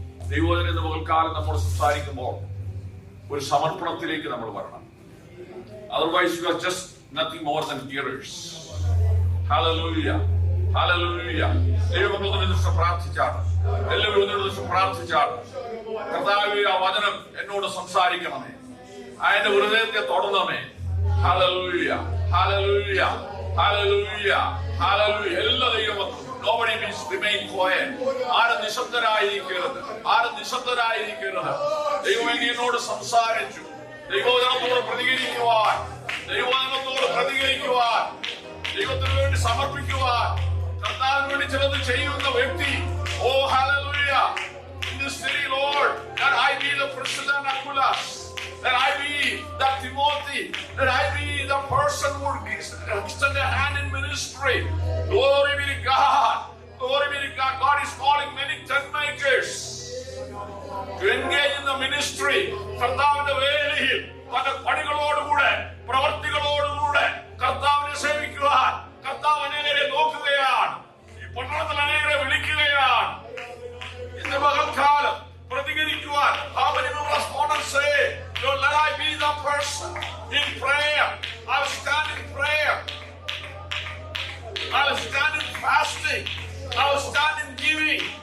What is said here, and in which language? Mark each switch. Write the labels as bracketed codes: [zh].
[ml] ദൈവവചനം ഇന്ന് പകൽക്കാലം നമ്മൾ സംസാരിക്കുമ്പോൾ ഒരു സമർപ്പണത്തിലേക്ക് നമ്മൾ വരണം. [en] Otherwise you are just nothing more than hearers. [ml] Hallelujah. Hallelujah. ദൈവമക്കൾ ഒരു ദിവസം പ്രാർത്ഥിച്ചാണ്. എല്ലാവരും ഒരു ദിവസം പ്രാർത്ഥിച്ചാണ്. കർത്താവേ, ആ വചനം എന്നോട് സംസാരിക്കണമേ, അതിന്റെ ഹൃദയത്തെ തൊടണമേ. [en] Hallelujah. Hallelujah. Hallelujah. Hallelujah. [ml] എല്ലാ ദൈവമക്കളും [en] nobody means remain quiet. [ml] ആരും നിശബ്ദരായിരിക്കരുത്. ആരും നിശബ്ദരായിരിക്കരുത്. ദൈവം എന്നോട് സംസാരിച്ചു. ദൈവവചനത്തോട് പ്രതികരിക്കുവാൻ, ദൈവവചനത്തോട് പ്രതികരിക്കുവാൻ, ദൈവത്തിന് വേണ്ടി സമർപ്പിക്കുവാൻ, കർത്താവിന് വേണ്ടി ചിലത് ചെയ്യുന്ന വ്യക്തി. [en] Oh, hallelujah. In this city, Lord, that I be the Priscilla and Aquila, that I be that Timothy, that I be the person who extend a hand in ministry. Glory be to God. Glory be to God. God is calling many tent makers to engage in the ministry. [ml] കർത്താവിന്റെ വേലയിൽ തന്റെ പണികളോടുകൂടെ, പ്രവർത്തികളോടുകൂടെ കർത്താവിനെ സേവിക്കുവാൻ കർത്താവ് അനേകരെ നോക്കുകയാണ്. ഈ പട്ടണത്തിൽ അനേകരെ വിളിക്കുകയാണ്. ഇന്ന് പകൽക്കാലം പ്രതികരിക്കുവാൻ [en] how many people respond and say, Lord, let I be the person in prayer. I will stand in prayer. I will stand in fasting. I will stand in giving.